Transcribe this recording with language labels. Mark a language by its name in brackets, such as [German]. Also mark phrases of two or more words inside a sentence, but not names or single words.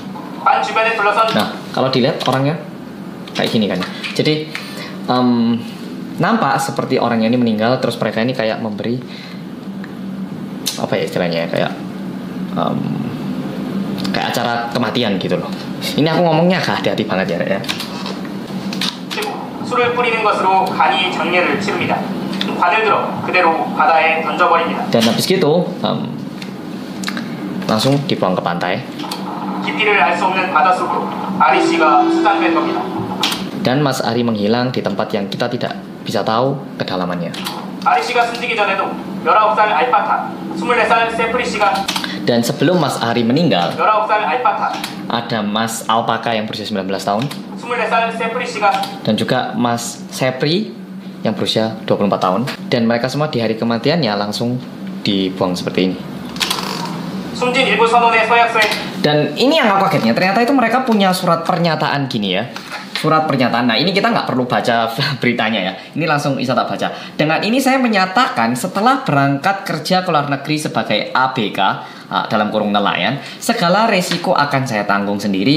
[Indonesian] Nah, kalau dilihat orangnya kayak gini kan. Jadi nampak seperti orangnya ini meninggal, terus mereka ini kayak memberi apa ya istilahnya, kayak kayak acara kematian gitu loh. Ini aku ngomongnya hati-hati banget ya. [Korean] 술을 뿌리는 것으로 간이 장례를 치릅니다. 관을 들어 그대로 바다에 던져버립니다. [Indonesian] Dan habis gitu langsung dibuang ke pantai. [Korean] 깊이를 알 수 없는 바다 속으로 아리 씨가 수장된 겁니다. [Indonesian] Dan Mas Ari menghilang di tempat yang kita tidak bisa tahu kedalamannya. [Korean] 아리 씨가 숨지기 전에도 19살 알파카, 24살 세프리 씨가. [Indonesian] Dan sebelum Mas Ari meninggal, [Korean] 19살 알파카, [Indonesian] ada Mas Alpaka yang berusia 19 tahun. [Korean] 24살 세프리 씨가. [Indonesian] Dan juga Mas Sepri yang berusia 24 tahun. Dan mereka semua di hari kematiannya langsung dibuang seperti ini. [Korean] 숨진 일부 선원의 서약서에. [Indonesian] Dan ini yang aku kagetnya, ternyata itu mereka punya surat pernyataan gini ya. Surat pernyataan. Nah ini kita nggak perlu baca beritanya ya. Ini langsung bisa tak baca. Dengan ini saya menyatakan setelah berangkat kerja ke luar negeri sebagai ABK dalam kurung nelayan, segala resiko akan saya tanggung sendiri.